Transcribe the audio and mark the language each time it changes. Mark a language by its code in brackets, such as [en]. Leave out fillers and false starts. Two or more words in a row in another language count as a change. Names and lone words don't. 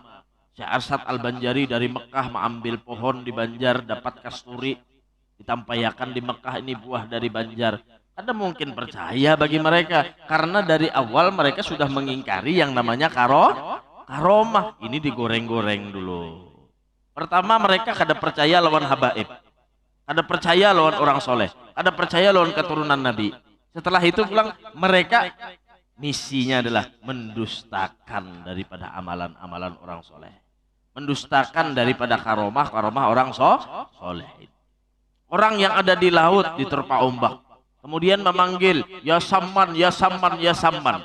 [id] Syekh Arsyad Al-Banjari dari Mekah mengambil pohon di Banjar dapat kasturi, ditampayakan di Mekah ini buah dari Banjar. Ada mungkin percaya bagi mereka karena dari awal mereka sudah mengingkari yang namanya karomah. Ini digoreng-goreng dulu. [bjn] Pertama mereka kada percaya lawan habaib, kada percaya lawan orang soleh, kada percaya lawan keturunan Nabi. [id] Setelah itu pulang mereka misinya adalah mendustakan daripada amalan-amalan orang soleh, mendustakan daripada karomah orang soleh. Orang yang ada di laut diterpa ombak, kemudian memanggil ya Saman, ya Saman, ya Saman.